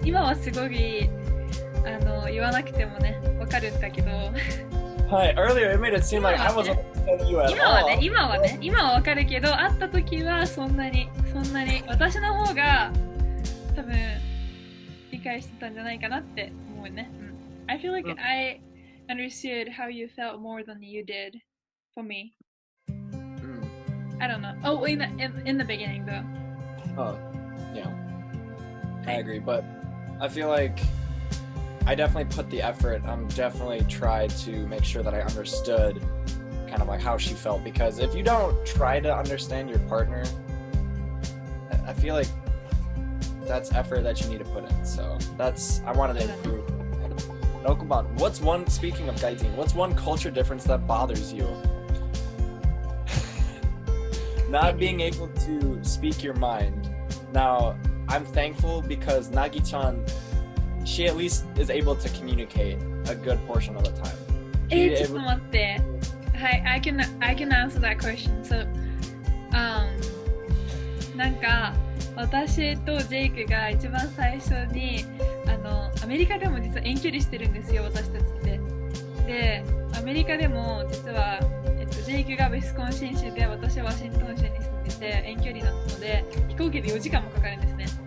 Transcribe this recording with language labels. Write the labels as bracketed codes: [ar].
[ja] 今はすごい言わなくてもね、わかるんだけど。はい。 [en] Earlier it made it seem like I wasn't understanding you at all. [ja] 今はわかるけど、会った時はそんなに私の方が多分理解してたんじゃないかなって思うね。 [en] I feel like I understood how you felt more than you did for me. I don't know. Oh, in the beginning though. Oh, yeah. I agree, but I feel like I definitely put the effort. I'm definitely tried to make sure that I understood kind of like how she felt, because if you don't try to understand your partner, I feel like that's effort that you need to put in. So I wanted to improve. Okuban, speaking of Gaitin, what's one culture difference that bothers you? Not being able to speak your mind. Now, I'm thankful because Nagi-chan, she at least is able to communicate a good portion of the time. [ja] ちょっと待って。 [en] はい、I can answer that question. [ja] So, なんか私とジェイクが一番最初にアメリカでも実は遠距離してるんですよ、私たちって。で、アメリカでも実はジェイクがウィスコンシン州で私はワシントン州に住んでて遠距離なので飛行機で4時間もかかるんですね。